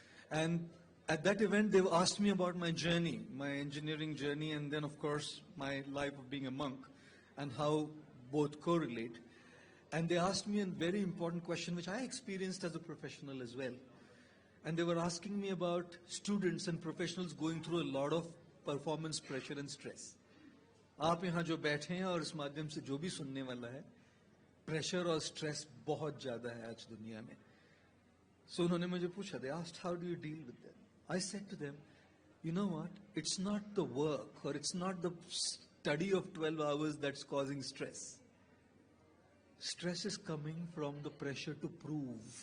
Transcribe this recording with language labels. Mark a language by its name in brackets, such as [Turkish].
[English] And at that event, they asked me about my journey, my engineering journey, and then, of course, my life of being a monk and how both correlate. And they asked me a very important question, which I experienced as a professional as well. And they were asking me about students and professionals going through a lot of performance pressure and stress. [Hindi] आप यहाँ जो बैठे हैं और इस माध्यम से जो भी सुनने वाला है, प्रेशर और स्ट्रेस बहुत ज़्यादा है आज दुनिया में. [English] So [Hindi] उन्होंने मुझे पूछा, [English] they asked, how do you deal with that? I said to them, you know what, it's not the work or it's not the study of 12 hours that's causing stress. Stress is coming from the pressure to prove.